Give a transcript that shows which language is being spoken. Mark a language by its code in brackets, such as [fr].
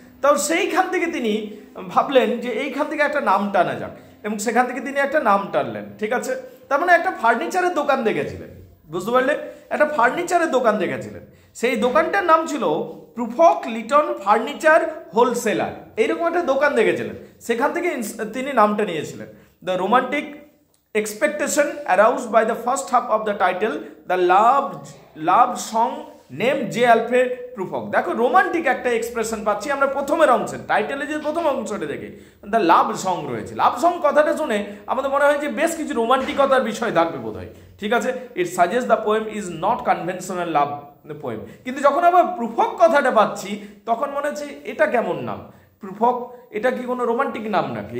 [bn] তো সেইখান থেকে তিনি ভাবলেন যে এইখান থেকে একটা নাম টানা যাক, এবং সেখান থেকে তিনি একটা নাম টানলেন। ঠিক আছে, তার মানে একটা ফার্নিচারের দোকান দেখেছিলেন। বুঝতে পারলে, একটা ফার্নিচারের দোকান দেখেছিলেন, সেই দোকানটার নাম ছিল প্রুফক লিটন ফার্নিচার হোলসেলার। এইরকম একটা দোকান দেখেছিলেন, সেখান থেকে তিনি নামটা নিয়েছিলেন। [en] The romantic expectation aroused by the first half of the title, the love song named J. Alfred Prufrock. [bn] দেখো, রোমান্টিক একটা এক্সপ্রেশন পাচ্ছি আমরা প্রথমের অংশে, টাইটেলে যে প্রথম অংশটা দেখে [en] the love song [bn] রয়েছে। লাভ সং কথাটা শুনে আমাদের মনে হয় যে বেশ কিছু রোমান্টিকতার বিষয় থাকবে বোধ হয়। [en] ঠিক আছে, it suggest the poem is not conventional love poem. [bn] কিন্তু যখন আবার প্রুফক কথাটা পাচ্ছি, তখন মনে হচ্ছে এটা কেমন নাম, প্রুফক এটা কি কোনো রোমান্টিক নাম নাকি?